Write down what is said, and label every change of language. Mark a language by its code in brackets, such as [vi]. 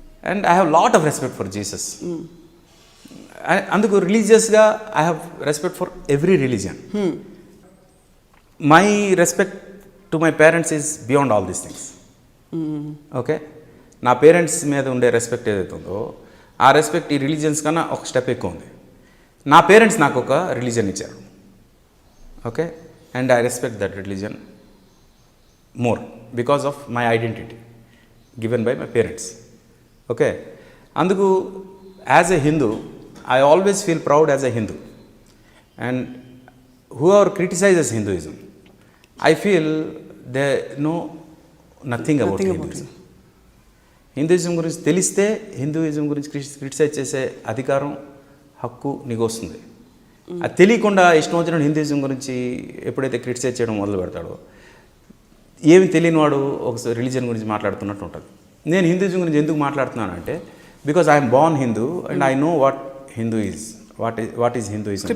[en] And I have lot of respect for Jesus. [te] అందుకు రిలీజియస్గా [en] I have respect for every religion. My respect to my parents is beyond all these things. [te] Okay, నా parents మీద ఉండే respect ఏదైతే ఉందో ఆ respect ఈ religions కన్నా ఒక స్టెప్ ఎక్కువ ఉంది. నా పేరెంట్స్ నాకు ఒక రిలీజియన్ ఇచ్చారు. [en] okay, [te] and I respect that religion [en] more because of my identity given by my parents. Okay, [te] అందుకు [en] as a Hindu I always feel proud as a Hindu, and whoever criticizes Hinduism I feel they know nothing about Hinduism. [te] Hinduism గురించి తెలిస్తే Hinduism గురించి criticise చేసే అధికారం, హక్కు నీకు వస్తుంది. అది తెలియకుండా ఇష్టం వచ్చిన హిందూయిజం గురించి ఎప్పుడైతే క్రిటిసైజ్ చేయడం మొదలు పెడతాడో ఏమి తెలియని వాడు ఒక రిలీజియన్ గురించి మాట్లాడుతున్నట్టు ఉంటుంది. నేను హిందూయిజం గురించి ఎందుకు మాట్లాడుతున్నానంటే [en] Because I'm born Hindu and I know what Hindu is, what is Hinduism.